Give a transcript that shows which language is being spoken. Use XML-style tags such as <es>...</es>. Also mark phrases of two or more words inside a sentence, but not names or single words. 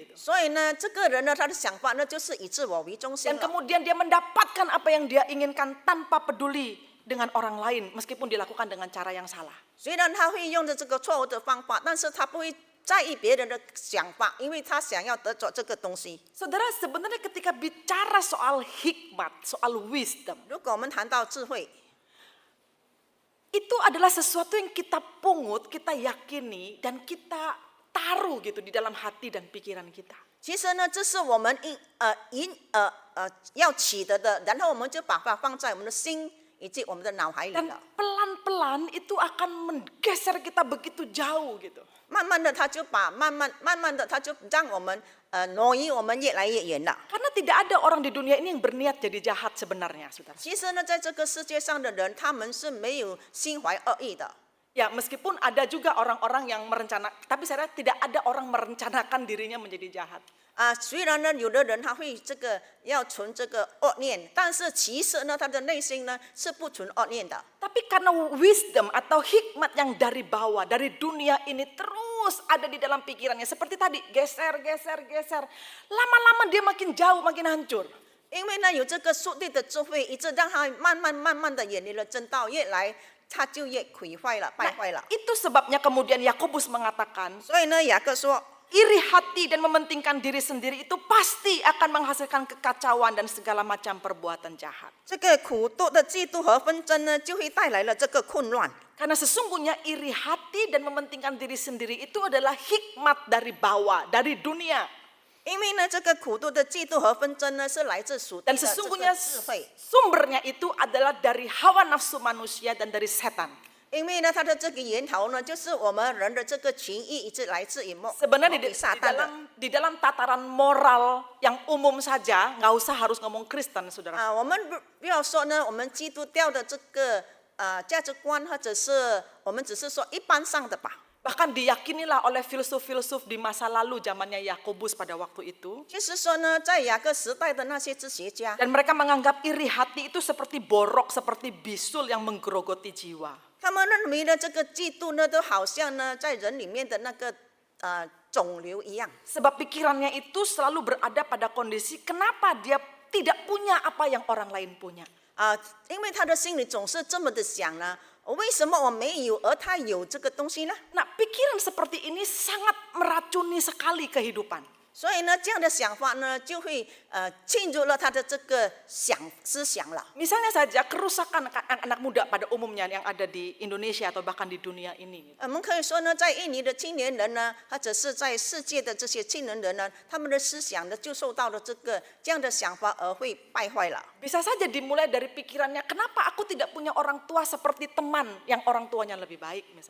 <id>Gitu.</id> <zh>所以呢，这个人呢，他的想法呢，就是以自我为中心</zh> <id>Dan</id> <zh>了。</zh> <id>kemudian dia mendapatkan apa yang dia inginkan tanpa peduli dengan orang lain, meskipun dilakukan dengan cara yang salah.</id> <zh>虽然他会用着这个错误的方法，但是他不会在意别人的想法，因为他想要得着这个东西。</zh> <id>Saudara, sebenarnya ketika bicara soal hikmat, soal wisdom,</id> <zh>如果我们谈到智慧，</zh> <id>itu adalah sesuatu yang kita pungut, kita yakini, dan kita taruh gitu di dalam hati dan pikiran kita.</id> <zh>其实呢，这是我们要取得的，然后我们就把它放在我们的心以及我们的脑海里</zh> <id>Dan</id> <zh>了。</zh> <id>pelan-pelan itu akan menggeser kita begitu jauh gitu.</id> <zh>慢慢的，他就让我们挪移我们越来越远了。</zh> <id>Karena tidak ada orang di dunia ini yang berniat jadi jahat sebenarnya, saudara.</id> <zh>其实呢，在这个世界上的人，他们是没有心怀恶意的。</zh> <id>Ya, meskipun ada juga orang-orang yang merencanakan, tapi saya rasa tidak ada orang merencanakan dirinya menjadi jahat.</id> <zh>虽然呢，有的人他会要存这个恶念，但是其实呢，他的内心呢是不存恶念的。</zh> <id>Tapi karena wisdom atau hikmat yang dari bawah, dari dunia ini terus ada di dalam pikirannya. Seperti tadi, geser. Lama-lama dia makin jauh, makin hancur.</id> <zh>因为呢，有这个属地的智慧，一直让他慢慢的远离了正道，越来他就越毁坏了，败坏了。</zh> <id>Itu sebabnya kemudian Yakobus mengatakan,</id> <zh>所以呢，雅各说，</zh> <id>iri hati dan mementingkan diri sendiri itu pasti akan menghasilkan kekacauan dan segala macam perbuatan jahat.</id> <zh>这个苦毒的嫉妒和纷争呢，就会带来了这个混乱。</zh> <id>Karena sesungguhnya iri hati dan mementingkan diri sendiri itu adalah hikmat dari bawah, dari dunia.</id> <zh>因为呢，这个苦毒的嫉妒和纷争呢，是来自属地</zh> <id>Dan</id> <zh>的这</zh> <id>sesungguhnya</id> <zh>个智慧。</zh> <id>sumbernya itu adalah dari hawa nafsu manusia dan dari setan.</id> <zh>因为呢，它的这个源头呢，就是我们人的这个情意，一直来自于</zh> <id>Sebenarnya</id> <zh>魔鬼撒旦的。</zh> <id>di dalam tataran moral yang umum saja, nggak usah harus ngomong Kristen, saudara.</id> <zh>我们不要说呢，我们基督教的这个价值观，或者是我们只是说一般上的吧。</zh> <id>Bahkan diyakinilah oleh filsuf-filsuf di masa lalu zamannya Yakobus pada waktu itu.</id> <zh>就是说呢，在雅各时代的那些哲学家，</zh> <id>Dan mereka menganggap iri hati itu seperti borok, seperti bisul yang menggerogoti jiwa.</id> <zh>他们认为呢，这个嫉妒呢，都好像呢，在人里面的那个肿瘤一样。</zh> <id>Sebab pikirannya itu selalu berada pada kondisi kenapa dia tidak punya apa yang orang lain punya.</id> <zh>因为他的心里总是这么的想呢，为什么我没有，而他有这个东西呢？</zh> <id>Nah, pikiran seperti ini sangat meracuni sekali kehidupan.</id> <zh>所以呢，这样的想法呢，就会进入了他的这个思想了。</zh> <id>Misalnya saja kerusakan anak-anak muda pada umumnya yang ada di Indonesia atau bahkan di dunia ini.</id> <zh>我们可以说呢，在印尼的青年人呢，或者是在世界的这些青年人呢，他们的思想呢，就受到了这样的想法而会败坏了。</zh> <id>Bisa saja dimulai dari pikirannya, kenapa aku tidak punya orang tua seperti teman yang orang tuanya lebih baik misalnya.</id>